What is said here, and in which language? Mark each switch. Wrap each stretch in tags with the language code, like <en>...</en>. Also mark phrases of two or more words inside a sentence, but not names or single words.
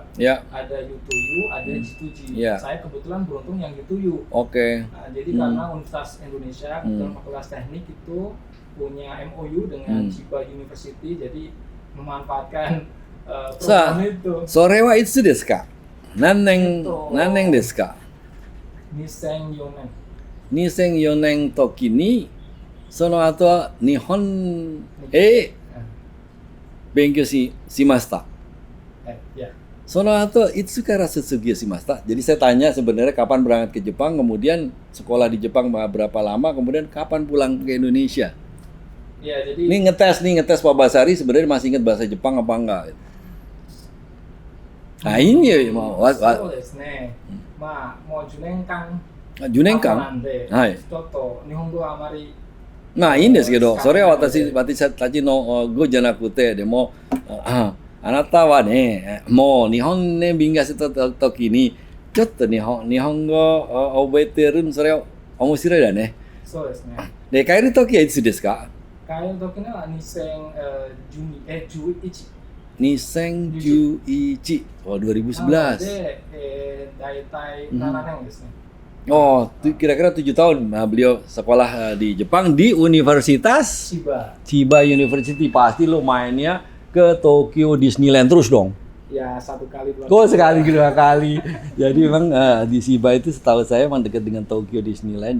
<id>Ya. Ada U2U, ada G2G. Ya. Saya kebetulan beruntung yang U2U. Oke. Nah, jadi karena Universitas Indonesia, kebetulan Fakultas Teknik itu punya MOU dengan Chiba University, jadi memanfaatkan program itu.</id> <ja>それ は いつ です か? 何年 です か? 2004年時にその後は日本へ勉強しました。</ja> <id>Ya.</id> <ja>その後いつから卒業しました?</ja> <id>Jadi saya tanya sebenarnya kapan berangkat ke Jepang, kemudian sekolah di Jepang berapa lama, kemudian kapan pulang ke Indonesia. Ya, jadi Ini ngetes Pak Basari sebenarnya masih ingat bahasa Jepang apa enggak? Nah ini ya mau</id> <ja>そうですね。まあもう10年間 10年間なんで、はい。ちょっと日本語はあまりまあいいんですけど、それは私たちの語じゃなくて、でも、あなたはね、もう日本ね、勉強した時に、ちょっと日本語を覚えてるの、それは面白いだね。そうですね。で、帰る時はいつですか？帰る時は2011。 2011。Oh, 2011. で、大体7年ですね。</ja> <id>Oh, kira-kira 7 tahun beliau sekolah di Jepang di Universitas Chiba University. Pasti lo mainnya ke Tokyo Disneyland terus dong. Ya, satu kali dua kali. Sekali dua kali. Jadi memang di Chiba itu setahu saya memang dekat dengan Tokyo Disneyland.</id>